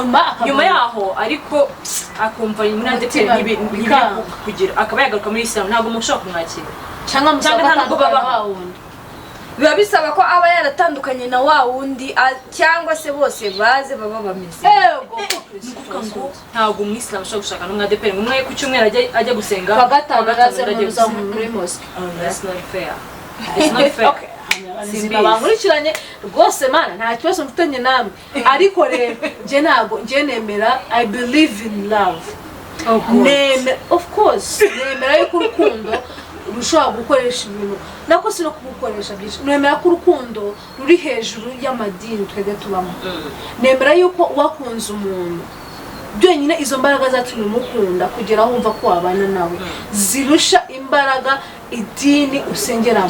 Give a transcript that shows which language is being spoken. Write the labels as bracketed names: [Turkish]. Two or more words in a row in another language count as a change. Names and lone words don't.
[Kinyarwanda] Nyuma yaho ariko akumva umwadeperi kugira akaba yagaruka muri Islam, ntabwo mushobora kumwakira cyangwa ntabwo baba wundi. biba bisaba ko aba yaratandukanye na wa wundi cyangwa se bose baze baba bameze. Ntabwo umwisilamu ashobora gushaka n'umwadeperi umwe ku cyumweru ajya gusenga bagatandaraza muri mosque. [English] That's not fair. It's not fair. [Kinyarwanda] Bankurikiranye rwose mana nta kibazo mfitanye namwe, ariko rero njye nemera [English] I believe in love. Of course [Kinyarwanda] nemera yuko urukundo rushobora gukoresha ibintu nako si no kugukoresha byinshi. Nemera ko urukundo ruri hejuru y'amadini twebwe tubamo. Nemera yuko wakunze umuntu byonyine izo mbaraga zatumye umukunda kugera aho wumva ko wabana nawe zirusha imbaraga idini usengeramo.